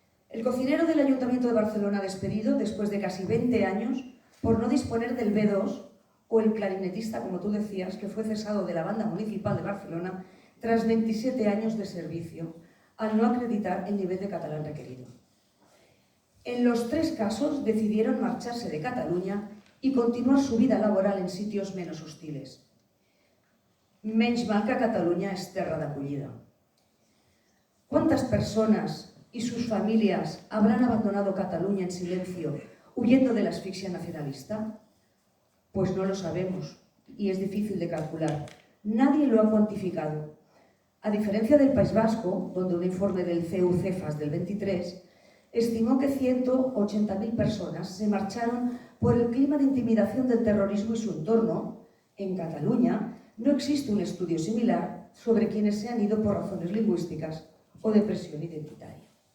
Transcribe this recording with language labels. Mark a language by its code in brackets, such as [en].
[es] El cocinero del Ayuntamiento de Barcelona despedido después de casi 20 años por no disponer del B2, o el clarinetista, como tú decías, que fue cesado de la Banda Municipal de Barcelona tras 27 años de servicio, al no acreditar el nivel de catalán requerido. En los tres casos decidieron marcharse de Cataluña y continuar su vida laboral en sitios menos hostiles. [ca] Menys mal que Catalunya és terra d'acollida. [es] ¿Cuántas personas y sus familias habrán abandonado Cataluña en silencio, huyendo de la asfixia nacionalista? Pues no lo sabemos y es difícil de calcular. Nadie lo ha cuantificado. A diferencia del País Vasco, donde un informe del CEU-CEFAS del 23 estimó que 180.000 personas se marcharon por el clima de intimidación del terrorismo y su entorno, en Cataluña no existe un estudio similar sobre quienes se han ido por razones lingüísticas o de presión identitaria.